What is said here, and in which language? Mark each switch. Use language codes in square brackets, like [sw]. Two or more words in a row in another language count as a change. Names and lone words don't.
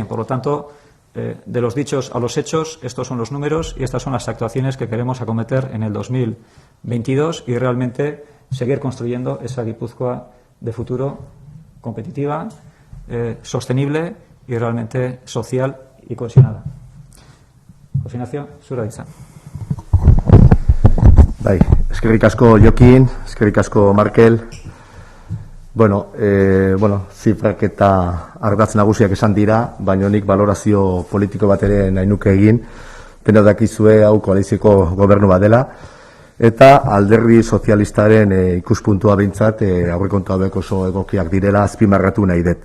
[es] Por lo tanto, de los dichos a los hechos, estos son los números y estas son las actuaciones que queremos acometer en el 2022 y realmente seguir construyendo esa Guipúzcoa de futuro, competitiva, sostenible y realmente social y cohesionada. [eu] José zura hitza. Bai, eskerrik asko Jokin, eskerrik asko Markel. Bueno, zifrak eta ardatz nagusiak esan dira, baina nik valorazio politiko bat ere nahi nuke egin. Dena dakizue hau koalizioko gobernu bat dela, eta alderdi sozialistaren ikuspuntua behintzat aurrekontu hauek oso egokiak direla azpimarratu nahi dut.